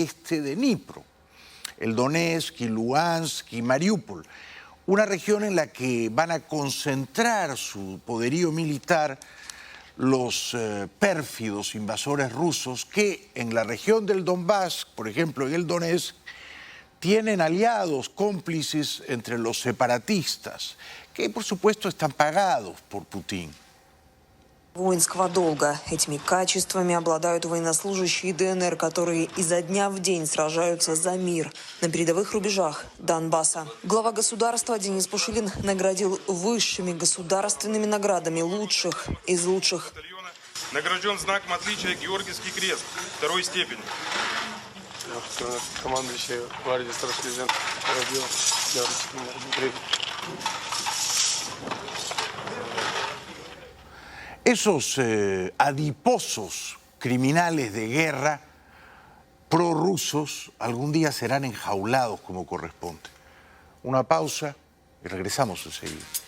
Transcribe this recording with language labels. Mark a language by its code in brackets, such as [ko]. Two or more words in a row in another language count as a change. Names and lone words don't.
[es] este de Dnipro, el Donetsk, y Luhansk y Mariupol, una región en la que van a concentrar su poderío militar los pérfidos invasores rusos que en la región del Donbass, por ejemplo en el Donetsk, tienen aliados, cómplices entre los separatistas, que por supuesto están pagados por Putin. [ru] Воинского долга. Этими качествами обладают военнослужащие ДНР, которые изо дня в день сражаются за мир на передовых рубежах Донбасса. Глава государства Денис Пушилин наградил высшими государственными наградами лучших из лучших. Награжден знаком отличия Георгиевский крест второй степени. Командующий гвардии старший лейтенант Воробьев. [es] Esos adiposos criminales de guerra prorrusos algún día serán enjaulados como corresponde. Una pausa y regresamos enseguida.